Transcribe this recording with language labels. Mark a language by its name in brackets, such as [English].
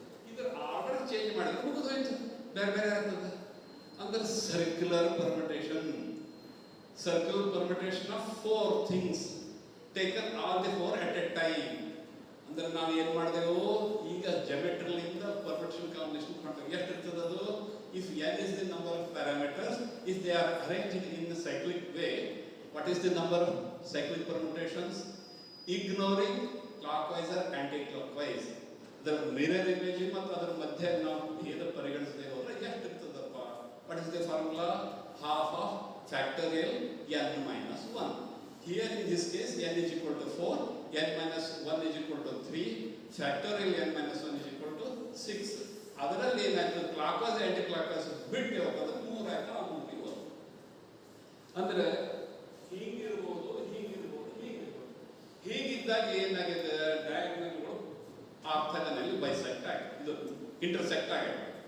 [Kannada] ಇದ್ರ order change ಮಾಡಿದ್ರೆ ಮುಗಿದೋಯ್ತು, ಬೇರೆ ಬೇರೆ ಆಗ್ತದೆ. ಅಂದ್ರೆ [English] Circular permutation, circular permutation of 4 things taken all the 4 at a time. [Kannada] ಅಂದ್ರೆ ನಾವು ಏನ್ ಮಾಡಿದೆವು, ಈಗ ಜಾಮೆಟ್ರಿಲಿಂದ ಪರ್ಮಿಟೇಷನ್ ಕಾಂಬಿನೇಷನ್ ಮಾಡ್ತೇವೆ. ಎಷ್ಟು ಇರ್ತದೆ ಅದು? [English] If n is the number of parameters, if they are arranged in a cyclic way, what is the number of cyclic permutations? Ignoring clockwise or anti-clockwise. [Kannada] ಅದರ ಮಿರರ್ ಇಮೇಜ್ ಮತ್ತು ಅದರ ಮಧ್ಯೆ ನಾವು ಭೇದ ಪರಿಗಣಿಸದೆ ಹೋದ್ರೆ ಎಷ್ಟು ಇರ್ತದಪ್ಪ? [English] What is the formula? Half of factorial n minus 1. Here in this case n is equal to 4, n minus 1 is equal to 3, factorial n minus 1 is equal to 6. [Kannada] ಅದರಲ್ಲಿ ಏನಾಯ್ತು, ಕ್ಲಾಕ್ವೈಸ್ ಆಂಟಿ ಕ್ಲಾಕ್ವೈಸ್ ಬಿಟ್ಟು ಹೋಗೋದು 3 ಆಯ್ತು, ಆ 3 ಇವು. ಅಂದ್ರೆ ಹೀಗಿರ್ಬೋದು, ಹೀಗಿರ್ಬೋದು, ಹೀಗಿರ್ಬೋದು. ಹೀಗಿದ್ದಾಗ ಏನಾಗಿದೆ, ಡಯಾಗ್ನಲ್ಗಳು ಆರ್ಥೋಗೋನಲಿ bisect ಆಗಿದೆ, ಇದು ಇಂಟರ್ಸೆಕ್ಟ್ ಆಗಿದೆ.